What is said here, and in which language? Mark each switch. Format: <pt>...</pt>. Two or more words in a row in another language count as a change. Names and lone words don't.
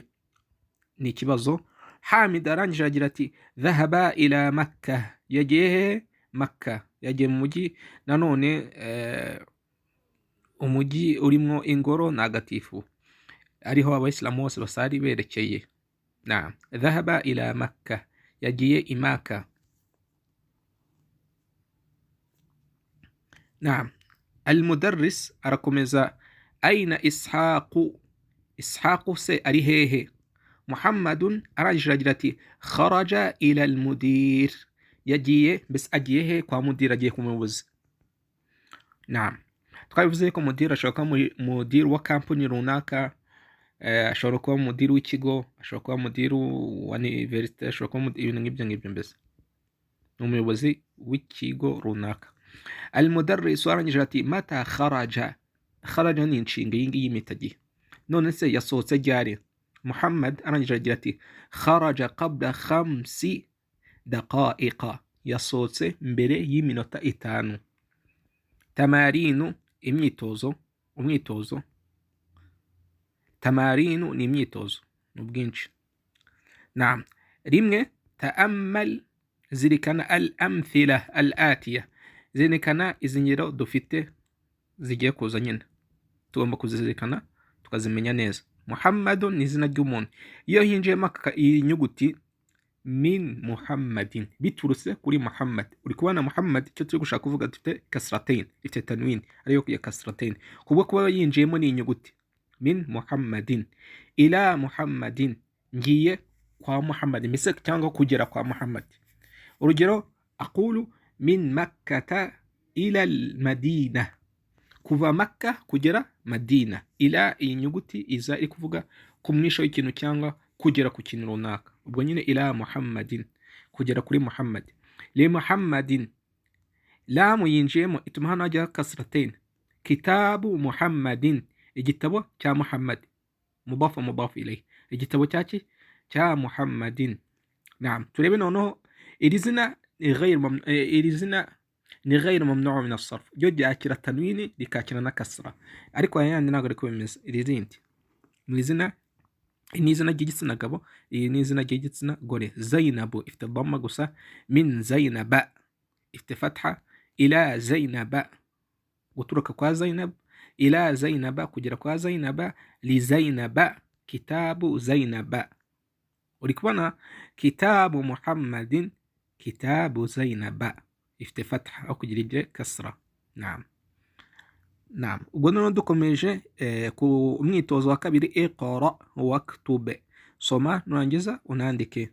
<rw>Ni ikibazo. Hamid arangije agira ati</rw> <ar>ذهب إلى مكة,</ar> <rw>yagiye he? Makkah, yagiye mu mujyi nanone umujyi urimo ingoro ntagatifu ariho abayisilamu bose basari berekeye.</rw> <ar>نعم، ذهب إلى مكة,</ar> <rw>yagiye i Makkah.</rw> <ar>Naam.</ar> <rw>Al-mudarris arakomeza aina Ishaqu, Ishaqu se ari hehe? Muhammadun arangije agira ati</rw> <ar>خرج إلى المدير,</ar> <rw>yagiye, mbese agiye he? Kwa mudir, agiye ku muyobozi. Naam, twabivuze ko mudir ashobora kuba mudir wa kampani runaka, ashobora kuba mudir w'ikigo, ashobora kuba mudir wa university, ashobora kuba ibintu nk'ibyo mbese ni umuyobozi w'ikigo runaka. Al-mudarris arangije ati</rw> <ar>متى خرج,</ar> <rw>kharaja ni inshinga yingi y'imitagihe, none se yasohotse ryari? Muhammad arangije agira ati</rw> <ar>خرج قبل 5 دقائق,</ar> <rw>yasohotse mbere y'iminota 5. Tamarinu, imyitozo, umwitozo. Tamarinu ni imyitozo n'ubwinshi.</rw> <ar>Naam. Rimwe, ta'ammal, zirikana الأمثلة الآتية,</ar> <rw>zirikana izi ngero dufite zigiye kuza nyine, tugomba kuzizirikana tukazimenya neza. Muhammadun ni izina ry'umuntu, iyo hinjiyemo iyi nyuguti</rw> <ar>من محمد,</ar> <rw>biturutse kuri Muhammad. Uri kubona Muhammad, icyo turi gushaka kuvuga dufite kasratain, ifite tanwin ariyo ya kasratain, kubwo kuba yinjiyemo ni inyuguti</rw> <ar>من محمد. إلى محمد,</ar> <rw>ngiye kwa Muhammad, mbese cyangwa kugera kwa Muhammad. Urugero,</rw> <ar>أقول من مكة إلى المدينة,</ar> <rw>kuva Makka kugera Madina. Ila iyi nyuguti iza iri kuvuga ku mwisho w'ikintu cyangwa kugera ku kintu runaka, ubwo nyine</rw> <ar>إلى محمد,</ar> <rw>kugera kuri Muhammad.</rw> <ar>لمحمد,</ar> <rw>lamu yinjiyemo ituma hano hajya kasratain.</rw> <ar>كتاب محمد,</ar> <rw>igitabo cya Muhammad,</rw> <ar>مضاف مضاف إليه,</ar> <rw>igitabo cyaki cya Muhammadin. Naam, turebe noneho iri zina ni</rw> <ar>غير ممنوع من الصرف,</ar> <rw>ryo ryakira tanwini rikakira na kasra, ariko ayandi ntabwo ariko bimeze. Iri zindi ni izina, ni izina ry'igitsina gabo, iyi ni izina ry'igitsina gore. Zainabu ifite dhamma gusa,</rw> <ar>من زينب</ar> <rw>ifite fatha,</rw> <ar>إلى زينب,</ar> <rw>guturuka kwa Zainab,</rw> <ar>إلى زينب,</ar> <rw>kugera kwa Zainaba,</rw> <ar>لزينب، كتاب زينب.</ar> <rw>Uri kubona</rw> <ar>كتاب محمد، كتاب زينب,</ar> <rw>ifite fatha aho kugira ibye kasra. Naam. Naam, ubwo noneho dukomeje ku mwitozo wa kabiri,</rw> <ar>اقرأ واكتب,</ar> <rw>soma nurangiza unandike.</rw>